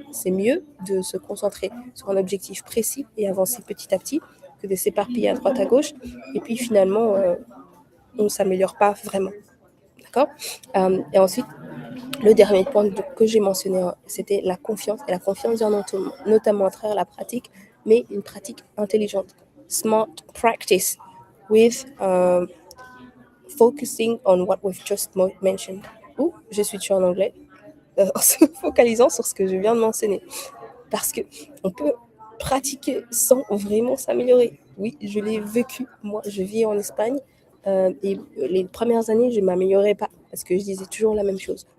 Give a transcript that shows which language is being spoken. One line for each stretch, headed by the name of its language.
French: C'est mieux de se concentrer sur un objectif précis et avancer petit à petit que de s'éparpiller à droite à gauche. Et puis finalement, on ne s'améliore pas vraiment. D'accord. Et ensuite, le dernier point que j'ai mentionné, c'était la confiance. Et la confiance vient notamment à travers la pratique, mais une pratique intelligente.
English: Smart practice with focusing on what we've just mentioned.
French: Ou je suis en anglais, en se focalisant sur ce que je viens de mentionner. Parce qu'on peut pratiquer sans vraiment s'améliorer. Oui, je l'ai vécu. Moi, je vis en Espagne. Et les premières années, je ne m'améliorais pas parce que je disais toujours la même chose.